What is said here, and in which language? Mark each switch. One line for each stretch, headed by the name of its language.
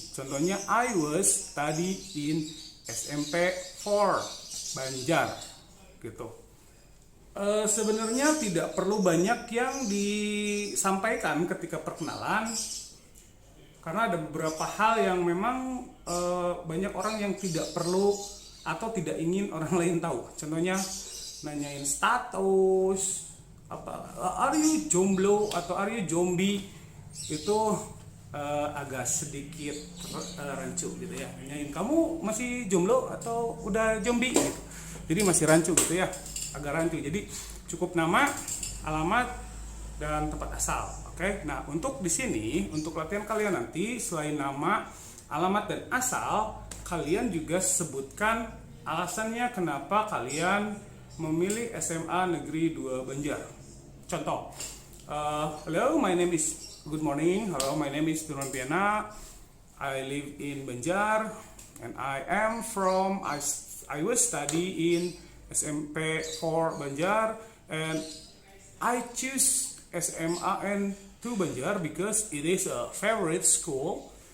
Indonesian: Contohnya
English: I was study in SMP 4 Banjar.
Indonesian: Gitu. Sebenarnya tidak perlu banyak yang disampaikan ketika perkenalan, karena ada beberapa hal yang memang banyak orang yang tidak perlu atau tidak ingin orang lain tahu. Contohnya nanyain status, apa,
English: are you
Indonesian: jomblo atau are you zombie, itu agak sedikit rancu gitu ya. Nanyain kamu masih jomblo atau udah jombi gitu. Jadi masih rancu gitu ya, agak rancu. Jadi cukup nama, alamat, dan tempat asal. Oke. Nah, untuk di sini untuk latihan kalian nanti selain nama, alamat, dan asal, kalian juga sebutkan alasannya kenapa kalian memilih SMA Negeri 2 Banjar.
English: Contoh, hello, my name is, good morning, hello, my name is Duran Piana, I live in Banjar, and I am from, I will study in SMP 4 Banjar, and I choose SMAN 2 Banjar because it is a favorite school.